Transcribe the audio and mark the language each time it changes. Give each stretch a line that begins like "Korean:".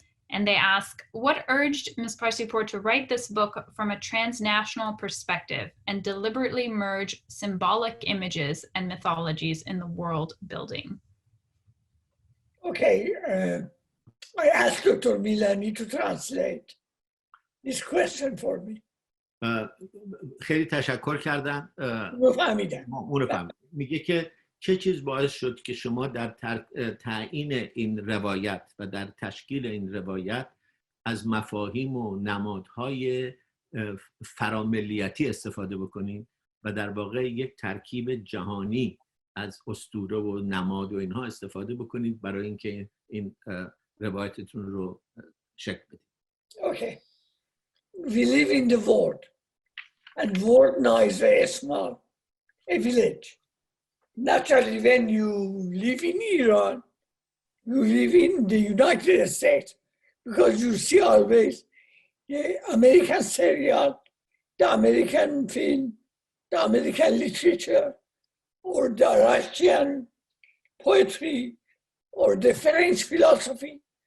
English: And they ask, what urged Ms. Parsipur to write this book from a transnational perspective and deliberately merge symbolic images and mythologies in the world building? Okay, I asked Dr. Milani to translate this question for me.
Persian: خیلی تشکر کردم. فهمیدم. اونو فهمیدم. میگه که چه چیز باعث شد که شما در تعیین این روایت و در تشکیل این روایت از مفاهیم و نمادهای فراملیتی استفاده بکنید و در واقع یک ترکیب جهانی از اسطوره و نماد و اینها استفاده بکنید برای اینکه این روایتتون رو شکل بدید.
English: Okay. We live in the world, and world now is very small, a village. Naturally, when you live in Iran, you live in the United States because you see always the American serial, the American film, the American literature, or the Russian poetry, or the French philosophy.